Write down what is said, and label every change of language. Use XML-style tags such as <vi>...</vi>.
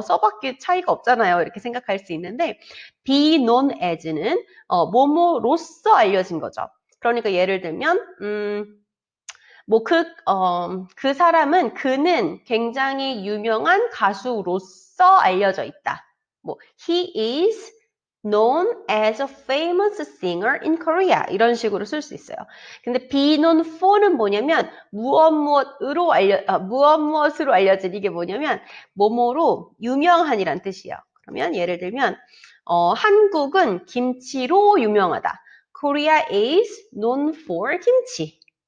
<ko>써봤기 차이가 없잖아요. 이렇게 생각할 수 있는데, be known as는, 뭐뭐로써 알려진 거죠. 그러니까 예를 들면, 그 사람은, 그는 굉장히 유명한 가수로서 알려져 있다.</ko> <en>he is known as a famous singer in Korea.</en> <ko>이런 식으로 쓸 수 있어요. 근데 be known for는 뭐냐면 무엇으로 알려진 이게 뭐냐면 뭐뭐로 유명한이란 뜻이에요. 그러면 예를 들면 한국은 김치로 유명하다.</ko> <en>Korea is known for 김치.</en>